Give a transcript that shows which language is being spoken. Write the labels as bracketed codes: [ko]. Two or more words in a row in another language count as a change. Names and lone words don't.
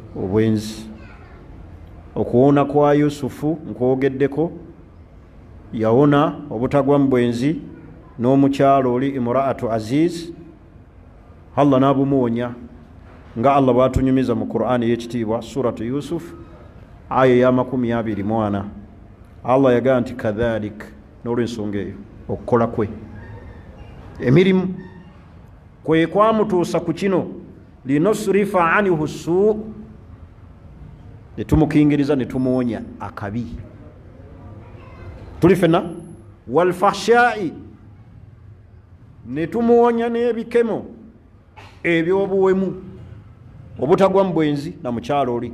[lg] obwenzi. Okuwona kwa Yusufu nkwogeddeko, yawona obutagwa mu bwenzi n'omukyalo oli Imraatu Aziz, Allah n'abumuwonya nga Allah bw'atunyumiza mu Qur'ani y'ekitiibwa suratu Yusuf aya ya 24. Allah yagamba nti kadhalik, n'olw'ensonga eyo okukola kwe emirimu kwe kwamutuusa ku kino, [ar] لنصرف عنه السوء, [lg] ne tumukingiriza ne tumuwonya akabi. Tuli fena walfahshai, ne tumuwonya n'ebikemo eby'obuwemu obutagwa mu bwenzi na mukyalo oli.